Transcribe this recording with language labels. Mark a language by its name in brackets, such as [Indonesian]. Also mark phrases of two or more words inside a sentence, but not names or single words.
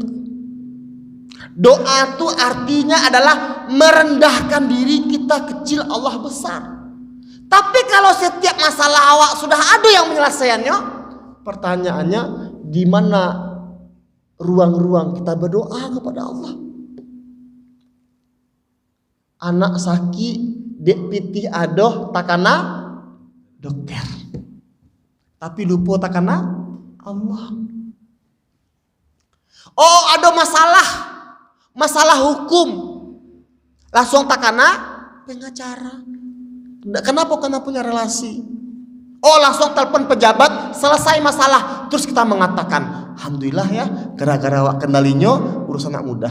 [Indonesian] Doa itu artinya adalah merendahkan diri kita kecil, Allah besar. Tapi kalau setiap masalah awak sudah ada yang menyelesaikannya, pertanyaannya di mana ruang-ruang kita berdoa kepada Allah? [Minangkabau] Anak sakit dek pitih adoh takana dokter, tapi lupa takana Allah. [Indonesian] Oh, ada masalah hukum, langsung takana pengacara. Kenapa? Karena punya relasi. Oh, langsung telepon pejabat, selesai masalah. Terus kita mengatakan, alhamdulillah ya, gara-gara wak kendalinyo urusan anak mudah.